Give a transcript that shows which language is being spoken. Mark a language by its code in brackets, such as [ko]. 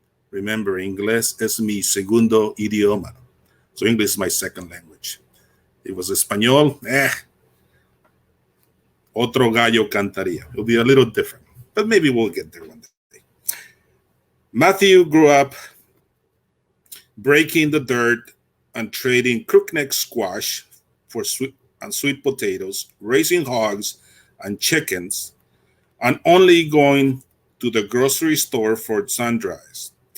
[en] Remember, [es] Inglés es mi segundo idioma. [en] So English is my second language. It was [es] Espanol, otro gallo cantaría. [en] It'll be a little different, but maybe we'll get there one day. Matthew grew up breaking the dirt and trading crookneck squash for sweet potatoes, raising hogs and chickens, and only going to the grocery store for sundries.